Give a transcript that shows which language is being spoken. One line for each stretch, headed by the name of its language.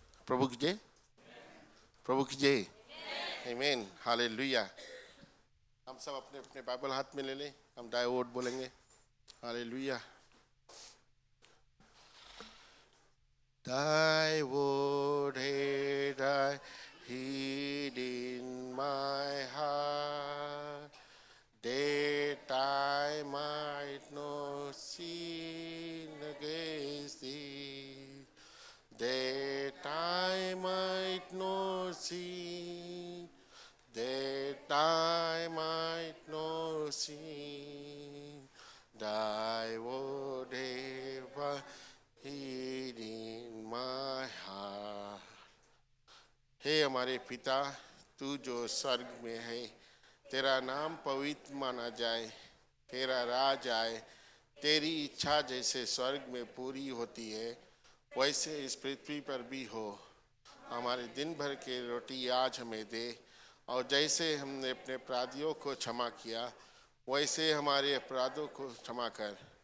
Hindi: प्रभु की जय, प्रभु की जय, आमीन, हालेलुया। हम सब अपने अपने बाइबल हाथ में ले लें, हम
English: thy word
Hindi: बोलेंगे, hallelujah.
English: Thy word had I hid in my heart, that I might not sin against thee, that I might not sin, that I might not sin. Thy word have I hid in my heart.
Hindi: हे हमारे पिता, तू जो स्वर्ग में है, तेरा नाम पवित्र माना जाए, तेरा राज आए, तेरी इच्छा जैसे स्वर्ग में पूरी होती है वैसे इस पृथ्वी पर भी हो। हमारे दिन भर के रोटी आज हमें दे, और जैसे हमने अपने अपराधियों को क्षमा किया वैसे हमारे अपराधों को क्षमा कर।